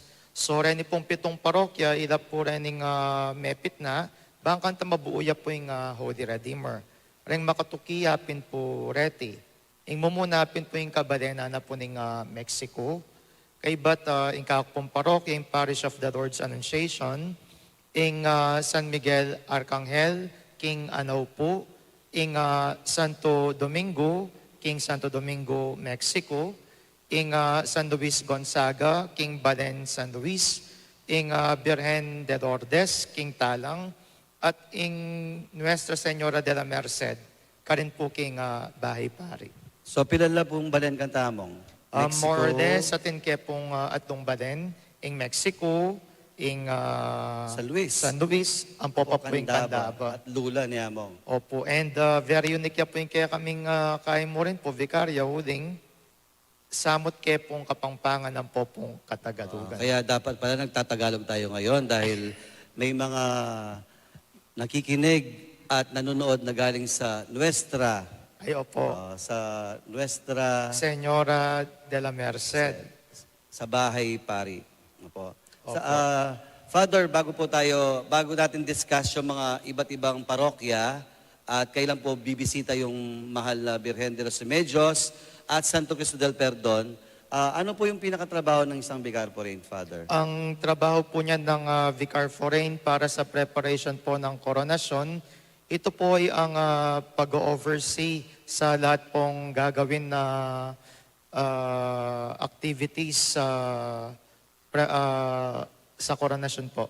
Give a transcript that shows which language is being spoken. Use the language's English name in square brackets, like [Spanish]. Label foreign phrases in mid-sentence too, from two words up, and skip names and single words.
[Pampanga] So rin pong pitong parokya, ila po rin ng mepit na, bangkan ta mabuuya po yung Holy Redeemer. Ring makatukiyapin po reti. Ing mumunapin po yung kabalena na po ng Mexico. Kay bat yung kakapong parokya, yung Parish of the Lord's Annunciation, ing San Miguel Arcangel, King Anaw po, ing Santo Domingo, King Santo Domingo, Mexico, ing San Luis Gonzaga, King Balen San Luis, ing Birhen de Lourdes, King Talang, at ing Nuestra Señora de la Merced, karin po king Bahay Pari. So, pilala pong balen kantamong? [English] More or less, [Pampanga] atin ke pong atong Balen, ing Mexico, ing San Luis. San Luis, ang popop po yung Candaba. At Lula ni Among. Opo, [English] and very unique [Pampanga] po yung kaya kaming kaya mo rin po, Vicaria, huling samot ke pong kapangpangan ng popong Katagalugan. [Filipino] Kaya dapat pala nagtatagalog tayo ngayon dahil may mga nakikinig at nanonood na galing sa Nuestra, Ay, opo. sa Nuestra, Señora de la Merced. sa Bahay Pari. Opo. Opo. Father, bago natin discuss yung mga iba't ibang parokya at kailan po bibisita yung mahal na Birhen de los Remedios at Santo Cristo del Perdon, ano po yung pinakatrabaho ng isang Vicar Foreign, Father? Ang trabaho po niya ng Vicar Foreign para sa preparation po ng koronasyon, ito po ay ang pag-oversee sa lahat pong gagawin na activities sa koronasyon po.